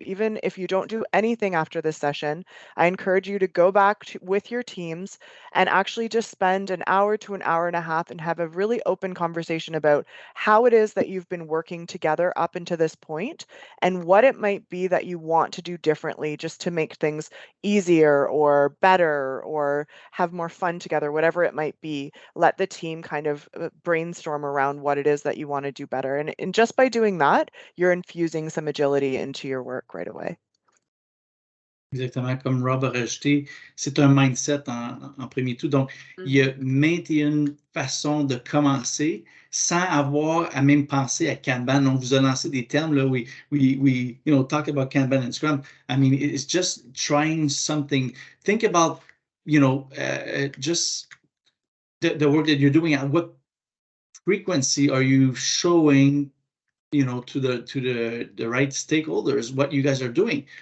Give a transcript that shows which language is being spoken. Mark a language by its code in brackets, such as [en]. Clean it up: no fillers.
[en] Even if you don't do anything after this session, I encourage you to go back with your teams and actually just spend an hour to an hour and a half and have a really open conversation about how it is that you've been working together up until this point and what it might be that you want to do differently just to make things easier or better or have more fun together, whatever it might be. Let the team kind of brainstorm around what it is that you want to do better. And just by doing that, you're infusing some agility into your work right away. [fr] Exactement, comme Rob a rajouté, c'est un mindset en premier tout. Donc, il y a 21 façons de commencer sans avoir à même penser à Kanban. On vous a lancé des termes, là, [en] we talk about Kanban and Scrum. I mean, it's just trying something. Think about, just the work that you're doing. At what frequency are you showing to the right stakeholders what you guys are doing?